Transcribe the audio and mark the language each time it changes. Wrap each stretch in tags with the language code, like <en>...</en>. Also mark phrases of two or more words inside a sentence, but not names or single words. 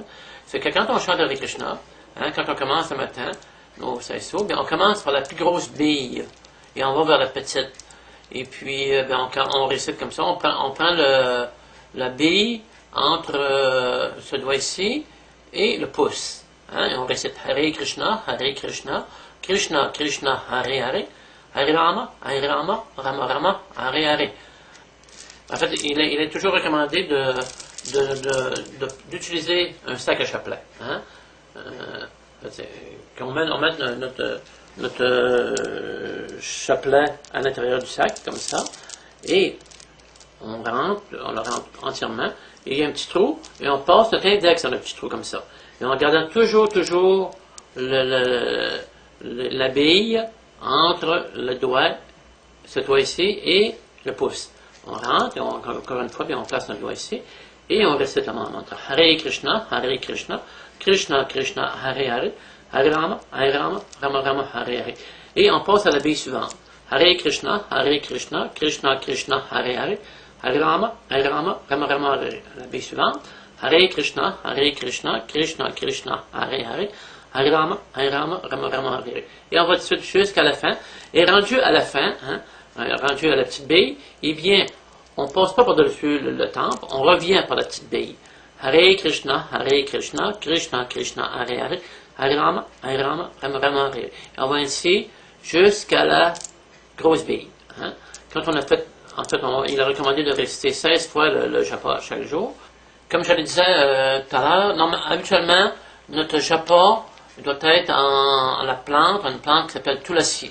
<fr>C'est que quand on chante avec Krishna, quand on commence le matin, on commence par la plus grosse bille, et on va vers la petite. Et puis, on récite comme ça, on prend la bille entre ce doigt ici et le pouce. Et on récite</fr> <sa>Hare Krishna, Krishna Krishna, Hare Hare, Hare Rama, Rama Rama, Hare Hare.</sa> <fr>En fait, il est toujours recommandé d'utiliser un sac à chapelet. On met notre chapelet à l'intérieur du sac, comme ça, et on le rentre entièrement, et il y a un petit trou, et on passe notre index dans le petit trou, comme ça. Et en gardant toujours la bille entre le doigt, ce doigt ici, et le pouce. On rentre, et encore une fois, on place notre doigt ici, et on récite le mantra.</fr> <sa>Hare Krishna, Krishna Krishna, Hare Hare, Hare Rama, Rama Rama, Hare Hare.</sa> <fr>Et on passe à la bille suivante.</fr> <sa>Hare Krishna, Krishna Krishna, Hare Hare, Hare Rama, Rama Rama, Hare Hare.</sa> <fr>La bille suivante.</fr> <sa>Hare Krishna, Krishna Krishna, Hare Hare, Hare Rama, Rama Rama, Hare Hare.</sa> <fr>Et on va tout de suite jusqu'à la fin. Et rendu à la fin, rendu à la petite bille, eh bien, on ne passe pas par-dessus le temple, on revient par la petite bille.</fr> <sa>Hare Krishna, Krishna Krishna, Hare Hare, Hare Rama, Rama Rama, Hare Hare.</sa> <fr>Et on va ainsi jusqu'à la grosse bille. Quand on a fait, en fait, il est recommandé de réciter 16 fois le japa chaque jour. Comme je le disais tout à l'heure, habituellement, notre japa doit être en la plante, une plante qui s'appelle tulasi.</fr>